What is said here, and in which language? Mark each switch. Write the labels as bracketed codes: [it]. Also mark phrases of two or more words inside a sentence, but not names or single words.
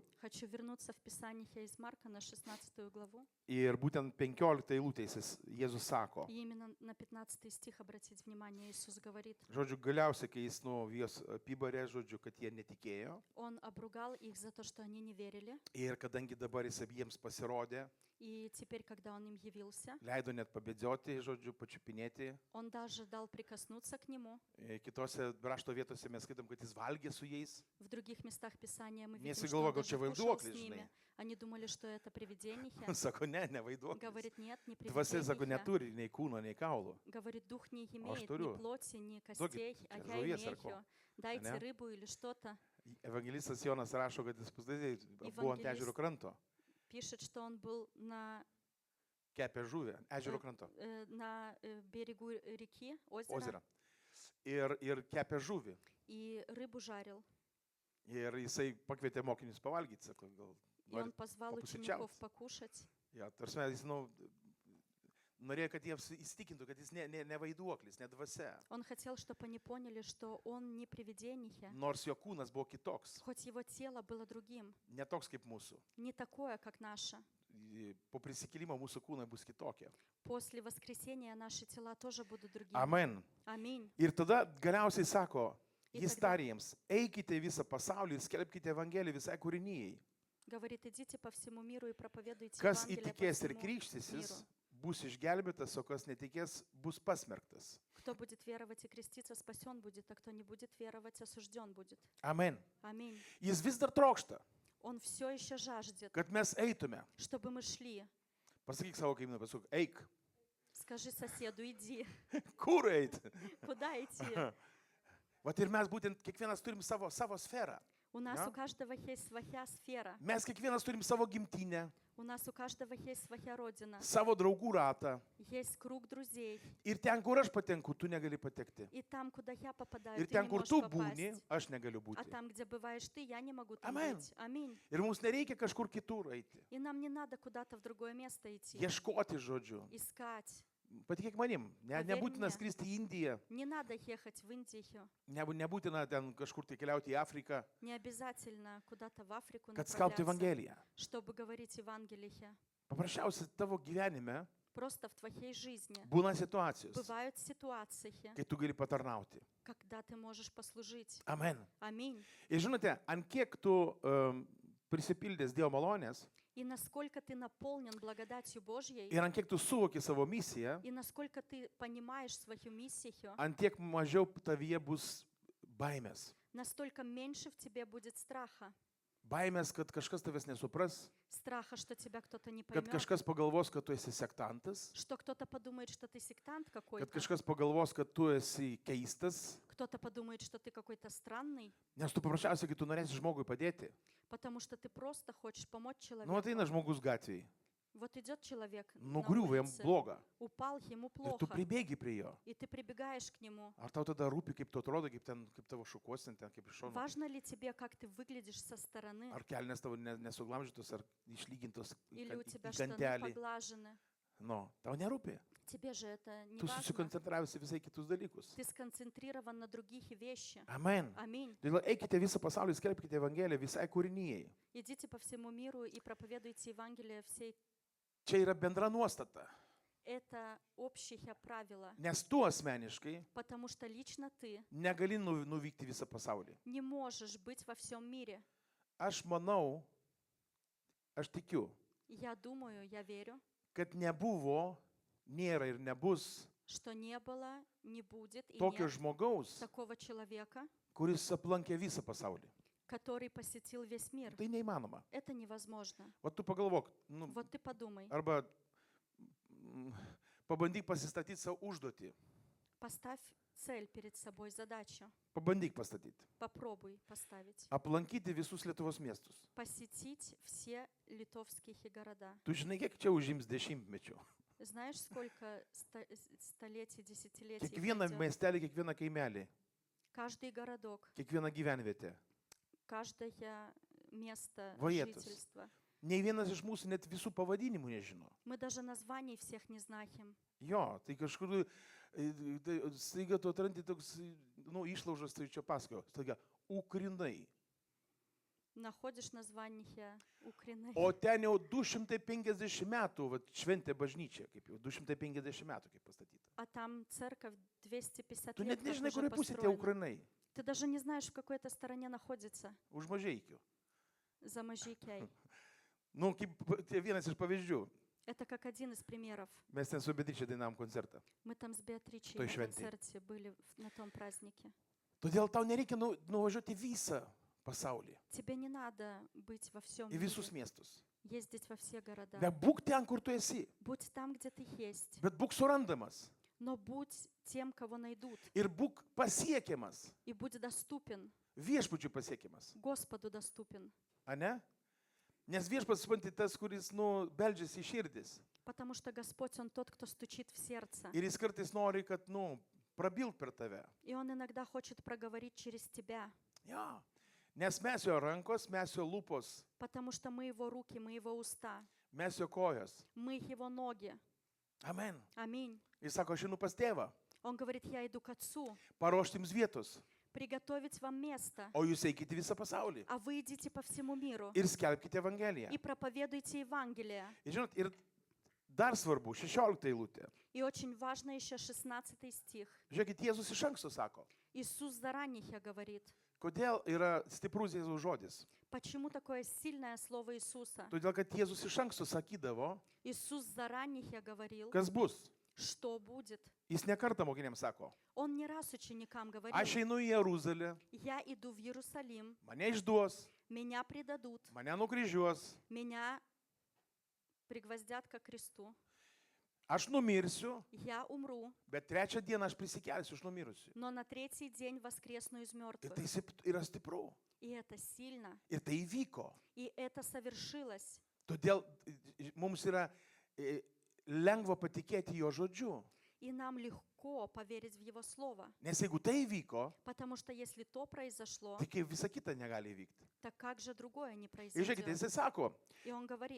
[ru] Хочу вернуться в Писание из Марка на 16 главу. [lt] Ir būtent 15 eilutėsis Jėzus sako. [ru] И именно на 15 стих обратить внимание, Иисус говорит. [lt] Žodžiu, galiausiai, kai jis juos apibarė, žodžiu, kad jie netikėjo. [ru] Он обругал их за то, что они не верили. [lt] Ir kadangi dabar jis jiems pasirodė, [ru] И теперь, когда он им явился, [lt] leido net pabėdzioti, žodžiu, pačiupinėti. [ru] он даже дал прикоснуться к нему. [lt] Kitose rašto vietose mes skaitom, kad jis valgė su jais. [ru] В других местах Писания мы видим, [lt] Nesigalvoja, [ru] что он [lt] gal čia [ru] даже кушал [lt] vaiduoklis, [ru] с [lt] žinai. [ru] ними. Они думали, что это привидение. [lt] Sako, ne vaiduoklis. [ru] Говорит, нет, не [lt] Dvasia, sako, [ru] привидение. [lt] neturi nei kūno, nei kaulų. [ru] Говорит, дух не [lt] aš [ru] имеет [lt] turiu. [ru] ни плоти, ни [lt] Duokit [ru] костей, [lt] čia [ru] а я [lt] žuvies ar ko. [ru] имею. Дайте [lt] Ane? [ru] рыбу или что-то. [lt] Evangelistas Jonas rašo, kad jis buvo ant ežero kranto. [ru] Пишет, что он был на [lt] Kepė žuvį, ežero kranto. [ru] на берегу реки, Ozerą. озера, [lt] Ir kepė žuvį. [ru] и рыбу жарил. [lt] Ir jisai pakvietė mokinius pavalgyti, sako, gal. [ru] И он позвал учеников покушать. [lt] Ja, tarsi jis, norėjo, kad jiems įstikintų, kad jis ne vaiduoklis, ne dvasia. [ru] Он хотел, чтобы они поняли, что он не привидение, [lt] Nors jo kūnas buvo kitoks, [ru] хоть его тело было другим, [lt] ne toks kaip mūsų. [ru] не такое, как наше. [lt] Po prisikėlimo mūsų kūnai bus kitokie. [ru] После воскресения наши тела тоже будут другими. [lt] Amen. [ru] Аминь. [lt] Ir tada galiausiai sako, Ir jis tada- tarė jiems, eikite visą pasaulį ir skelbkite Evangeliją visai kūrinijai. [ru] Говорит, идите по всему миру и проповедуйте [lt] Kas [ru] Евангелие по [lt] įtikės ir [ru] всему [lt] krikštysis, [ru] миру. [lt] bus išgelbėtas, o kas netikės, bus pasmerktas. [ru] Кто будет веровать и креститься, спасен будет, а кто не будет веровать, осужден будет. [lt] Amen. [ru] Аминь. [lt] Jis vis dar trokšta, [ru] Он все еще жаждет, [lt] kad mes eitume. [ru] чтобы мы šli. [lt] Pasakyk savo kaimynui, pasakyk, eik. [ru] Скажи соседу, иди. [lt] Kur eiti? [ru] Куда идти? [lt] Vat ir mes būtent kiekvienas turim savo sferą. [ru] У нас Да? у каждого есть своя сфера. [lt] Mes kiekvienas turim savo gimtinę, [ru] У нас у каждого есть своя родина. [lt] savo draugų ratą. [ru] Есть круг друзей. [lt] Ir ten, kur aš patenku, tu negali patekti. [ru] И там, куда я попадаю, [lt] Ir [ru] ты [lt] ten, [ru] не [lt] kur [ru] можешь [lt] tu būni, [ru] попасть. [lt] aš negaliu [ru] А [lt] būti. [ru] там, где бываешь ты, я не могу там [lt] Amen. [ru] быть. Аминь. [lt] Ir mums nereikia kažkur kitur eiti. [ru] И нам не надо куда-то в другое место идти. [lt] Ieškoti žodžių. [ru] Искать. [lt] Patikėk manim, nebūtina [ru] мне. [lt] skristi į Indiją, [ru] Не надо ехать в Индию. [lt] nebūtina ten kažkur tai keliauti į Afriką, [ru] Не обязательно куда-то в Африку [lt] kad skelbtų [ru] направляться, [lt] Evangeliją. [ru] чтобы говорить Евангелие. [lt] Paprasčiausiai tavo gyvenime [ru] Просто в твоей жизни [lt] būna situacijos, [ru] бывают ситуации, [lt] kai tu gali patarnauti. [ru] когда ты можешь послужить. [lt] Amen. [ru] Аминь. [lt] Ir žinote, ant kiek tu prisipildęs Dievo malonės [ru] И насколько ты наполнен благодатью Божьей, [lt] ir ant kiek tu suvoki savo misiją, [ru] и насколько ты понимаешь свою миссию, [lt] ant tiek mažiau tavyje bus baimės. [ru] настолько меньше в тебе будет страха. [lt] Baimės, kad kažkas tavęs nesupras, [ru] Страха, что тебя кто-то не [lt] kad [ru] поймет, [lt] kažkas pagalvos, kad tu esi sektantas, [ru] что кто-то подумает, что ты сектант [lt] kad [ru] какой-то, [lt] kažkas pagalvos, kad tu esi keistas, [ru] кто-то подумает, что ты какой-то странный, [lt] nes tu paprasčiausiai, kai tu norėsi žmogui padėti. [ru] потому что ты просто хочешь помочь [lt] Nu, [ru] человеку. [lt] ateina žmogus gatvėje, [ru] Вот идет человек на [lt] nugriuvo jam [ru] улице, [lt] bloga [ru] упал, ему [lt] ir tu [ru] плохо, [lt] pribėgi prie jo. [ru] и ты прибегаешь к нему. [lt] Ar tau tada rūpi, kaip tu atrodo, kaip tavo šukuosin, ten kaip iš šono? [ru] Важно ли тебе, как ты выглядишь со стороны? [lt] Ar kelnes tavo nesuglamžytos, ar išlygintos [ru] Или у [lt] į [ru] тебя штаны [lt] gantelį? [ru] поглажены? [lt] Nu, tau nerūpi. [ru] Тебе же это не [lt] Tu [ru] важно. [lt] susikoncentravęs į visai kitus dalykus. [ru] Ты сконцентрирован на других вещи. [lt] Amen. [ru] Аминь. [lt] Todėl eikite visą pasaulį, skelbkite Evangeliją visai kūrinijai. [ru] Идите по всему миру и проповедуйте Евангелие всей. [lt] Čia yra bendra nuostata. [ru] Это общее правило, [lt] Nes tu asmeniškai [ru] потому что лично ты [lt] negali nuvykti visą pasaulį. [ru] не можешь быть во всем мире. [lt] Aš manau, aš tikiu, [ru] Я думаю, я верю, [lt] kad nebuvo, nėra ir nebus [ru] что не было, не будет и [lt] tokio [ru] нет [lt] žmogaus, [ru] такого человека, [lt] kuris aplankė visą pasaulį. [ru] который посетил весь мир. [lt] Tai neįmanoma. [ru] Это невозможно. [lt] O tu pagalvok, nu, [ru] Вот ты подумай, [lt] arba pabandyk pasistatyti savo užduotį. [ru] поставь цель перед собой, задачу. [lt] Pabandyk pastatyti. [ru] Попробуй поставить. [lt] Aplankyti visus Lietuvos miestus. [ru] Посетить все литовские города. [lt] Tu žinai, kiek čia užims dešimtmečių. [ru] Знаешь, сколько столетий, десятилетий [lt] Kiekvieną [ru] пройдет? [lt] miestelį, kiekvieną kaimelį, [ru] Каждый городок, [lt] kiekvieną gyvenvietę. [ru] каждое место [lt] Vietos. [ru] жительства. [lt] Nei vienas iš mūsų net visų pavadinimų nežino. [ru] Мы даже названий всех не знаем. [lt] Jo, tai kažkur, tai staiga tu atrandi toks, nu, išlaužas, tai čia pasakoju, staiga, Ukrinai. [ru] Находишь название Украины. [lt] O ten jau 250 metų, vat, šventė bažnyčia, kaip jau 250 metų kaip pastatyta. [ru] А там церковь 250 [lt] Tu [ru] лет [lt] net [ru] как [lt] nežinai, [ru] уже [lt] kurioje pusėje tie [ru] построена. [lt] Ukrinai. [ru] Ты даже не знаешь, в какой это стороне находится. [lt] Už Mažeikių. [ru] За Можейкой. [lt] Nu, kaip tai vienas iš pavyzdžių. [ru] Это как один из примеров. [lt] Mes ten su Beatričia dainavom koncertą. [ru] Мы там с Беатричей Той на [lt] šventėj. [ru] концерте были на том празднике. [lt] Todėl tau nereikia nuvažiuoti visą pasaulį. [ru] Тебе не надо быть во всем [lt] Į visus [ru] мире, [lt] miestus. [ru] ездить во все города. [lt] Bet būk ten, kur tu esi. [ru] Будь там, где ты есть, [lt] Bet būk surandamas. [ru] но будь тем, кого найдут, [lt] Ir būk pasiekiamas. [ru] и будь доступен, [lt] Viešpačių pasiekiamas. [ru] Господу доступен. [lt] Ane? Nes viešpats, supranti, tas, kuris, nu, beldžiasi į širdis. [ru] Потому что Господь, Он тот, кто стучит в сердце. [lt] Ir jis kartais nori, kad, nu, prabilt per tave. [ru] И Он иногда хочет проговорить через тебя, [lt] Jo. Nes mes jo rankos, mes jo lūpos, [ru] потому что мы Его руки, мы Его уста, [lt] mes jo kojos. [ru] мы Его ноги. [lt] Amen. [ru] Аминь. [lt] Jis sako, aš einu pas tėvą, [ru] Он говорит, я иду к Отцу, [lt] paruošti jums vietos, [ru] приготовить вам место, [lt] o jūs eikite visą pasaulį [ru] а вы идите по всему миру [lt] ir skelbkite Evangeliją. [ru] и проповедуйте Евангелие. [lt] Ir žinot, ir dar svarbu, 16 eilutė. [ru] И очень важно еще 16 стих. [lt] Žiūrėkit, Jėzus iš anksto sako, [ru] Иисус заранее говорит. [lt] kodėl yra stiprus Jėzaus žodis. [ru] Почему такое сильное слово Иисуса? [lt] Todėl, kad Jėzus iš anksto sakydavo, [ru] Иисус заранее говорил, [lt] kas bus. [ru] что будет. [lt] Jis nekartą mokiniams sako, [ru] Он не раз ученикам говорил, [lt] aš einu į Jeruzalę, [ru] я иду в Иерусалим, [lt] mane išduos, [ru] меня предадут, [lt] mane nukryžiuos, [ru] меня пригвоздят ко кресту, [lt] aš numirsiu, [ru] я умру, [lt] bet trečią dieną aš prisikelsiu iš numirusių. [ru] но на третий день воскресну из [lt] Ir [ru] мертвых. [lt] tai yra stipru. [ru] И это сильно, [lt] Ir tai įvyko. [ru] и это совершилось. [lt] Todėl mums yra lengva patikėti jo žodžiu. [ru] И нам легко поверить в Его Слово, [lt] Nes jeigu tai įvyko, [ru] потому что если то произошло, [lt] tai kaip visa kita negali įvykti. [ru] так как же другое не [lt] Ir žiūrėkite, [ru] произойдет? [lt] jisai sako, [ru] И он говорит,